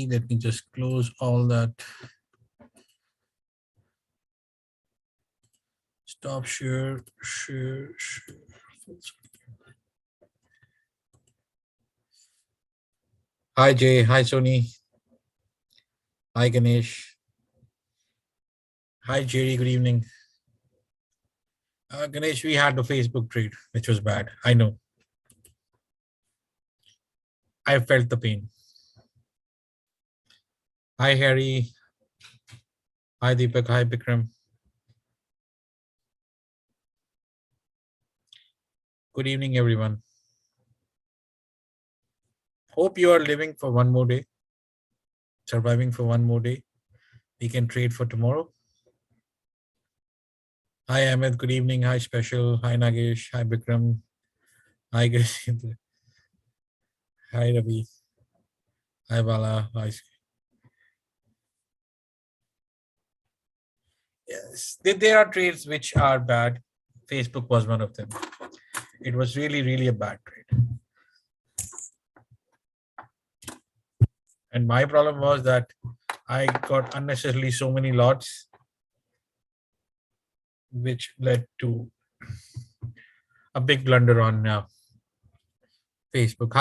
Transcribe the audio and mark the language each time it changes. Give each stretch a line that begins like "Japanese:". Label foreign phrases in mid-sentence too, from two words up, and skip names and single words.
English: Let me just close all that. Stop share. Hi, Jay. Hi, Sony. Hi, Ganesh. Hi, Jerry. Good evening. Ganesh, we had the Facebook trade, which was bad. I know. I felt the pain. Hi, Harry. Hi, Deepak. Hi, Bikram. Good evening, everyone. Hope you are living for one more day, surviving for one more day. We can trade for tomorrow. Hi, Ahmed. Good evening. Hi, Special. Hi, Nagesh. Hi, Bikram. Hi, Gurjendra. Hi, Ravi. Hi, Bala. Hi. Yes, there are trades which are bad. Facebook was one of them. It was really, really a bad trade. And my problem was that I got unnecessarily so many lots, which led to a big blunder on Facebook.